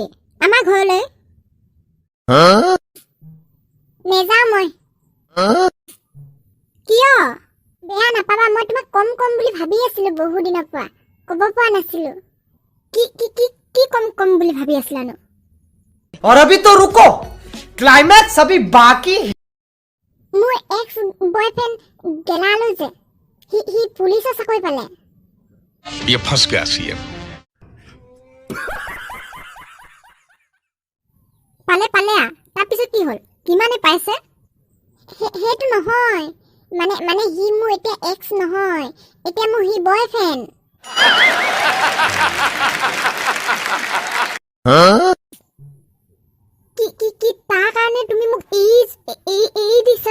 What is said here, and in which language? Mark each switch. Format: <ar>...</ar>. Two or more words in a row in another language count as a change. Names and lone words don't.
<as>আমাৰ ঘৰলৈ। নেযাওঁ মই। কিয়? বেয়া নাপাবা, মই তোমাক কম বুলি ভাবি আছিলো বহু দিনৰ পৰা, ক'ব পৰা নাছিলো। কি কম বুলি ভাবি আছিলানো?</as> <hi>और अभी तो रुको, क्लाइमैक्स अभी बाकी है।</hi> <as>মোৰ</as> <en>ex boyfriend</en> <as>গেলালো যে, সি পুলিচৰ চাকৰি পালে।</as> <hi>ये फंस गया सीएम।</hi> <as>পালে তাৰপিছত কি হ'ল? কিমানে পাইছে? সেইটো নহয়, মানে সি মোৰ এতিয়া এক্স নহয়, এতিয়া মোৰ সি বয়ফ্ৰেণ্ড। কি তাৰ কাৰণে তুমি মোক এৰি দিছা?</as>